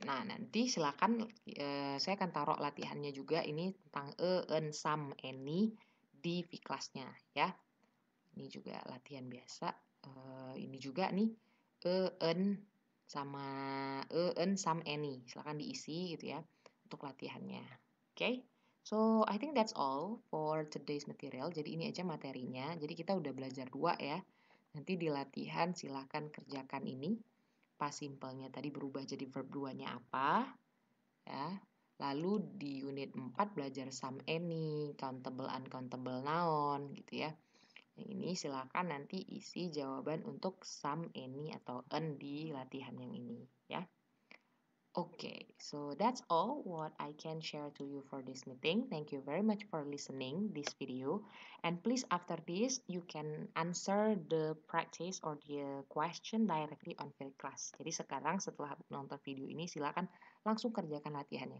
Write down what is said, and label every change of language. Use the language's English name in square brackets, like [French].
[Indonesian] nah nanti silakan saya akan taruh latihannya juga ini tentang en, sam, any di V-Class-nya ya. Ini juga latihan biasa. Ini juga nih en sama en, sam, any. Silakan diisi gitu ya untuk latihannya. Oke. [English] So, I think that's all for today's material. [Indonesian] Jadi ini aja materinya. Jadi kita udah belajar 2 ya. Nanti di latihan silakan kerjakan ini. Past simple-nya tadi berubah jadi verb 2-nya apa ya. Lalu di unit 4 belajar some, any, countable, uncountable noun gitu ya. Yang ini silakan nanti isi jawaban untuk some, any, atau an di latihan yang ini ya. [English] Okay, so that's all what I can share to you for this meeting. Thank you very much for listening this video. And please after this, you can answer the practice or the question directly on field class. [Indonesian] Jadi sekarang setelah nonton video ini, silakan langsung kerjakan latihannya.